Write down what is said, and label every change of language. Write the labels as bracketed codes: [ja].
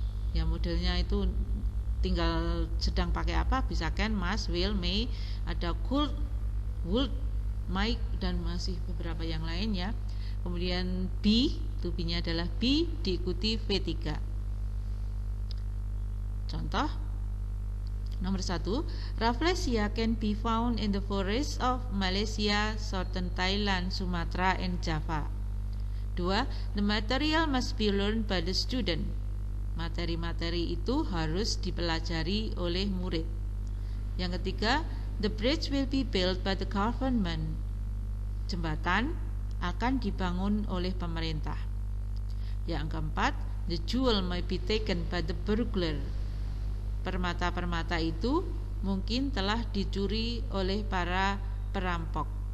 [id] Ya, modelnya itu tinggal sedang pakai apa, bisa can, must, will, may, ada could, would, might, dan masih beberapa yang lain ya. Kemudian be, to be-nya adalah be diikuti V3. Contoh nomor 1, [en] Rafflesia can be found in the forests of Malaysia, southern Thailand, Sumatra, and Java. 2. The material must be learned by the student. [id] Materi-materi itu harus dipelajari oleh murid. Yang ketiga, [en] the bridge will be built by the government. [id] Jembatan akan dibangun oleh pemerintah. Yang keempat, [en] the jewel may be taken by the burglar. [id] Permata-permata itu mungkin telah dicuri oleh para perampok.